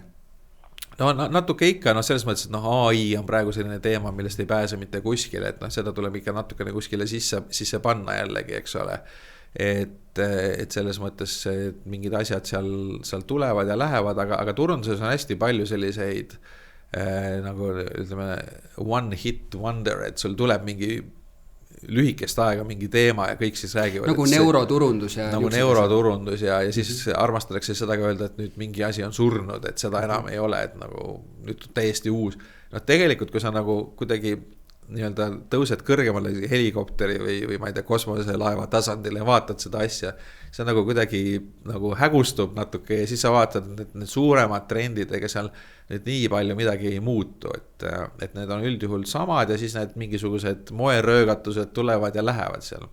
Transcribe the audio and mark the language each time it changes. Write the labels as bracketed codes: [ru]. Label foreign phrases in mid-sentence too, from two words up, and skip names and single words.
[et] No natuke ikka, selles mõttes, et AI on praegu selline teema, millest ei pääse mitte kuskile, et seda tuleb ikka natukene kuskile sisse panna jällegi, eks ole. et selles mõttes mingid asjad seal tulevad ja lähevad, aga turunduses on hästi palju selliseid nagu ütleme [en] one hit wonder, [et] et sul tuleb mingi lühikest aega mingi teema ja kõik siis räägivad. Nagu neuroturundus ja. Nagu neuroturundus ja siis armastatakse seda ka öelda, et nüüd mingi asi on surnud, et seda enam ei ole, et nagu nüüd täiesti uus. No tegelikult, kui sa nagu kuidagi nii-öelda tõused kõrgemale helikopteri või ma ei tea, kosmoselaeva tasandile ja vaatad seda asja, see nagu kuidagi nagu hägustub natuke ja siis sa vaatad need suuremad trendid, ega seal nüüd nii palju midagi ei muutu, et need on üldjuhul samad ja siis need mingisugused moeröögatused tulevad ja lähevad seal.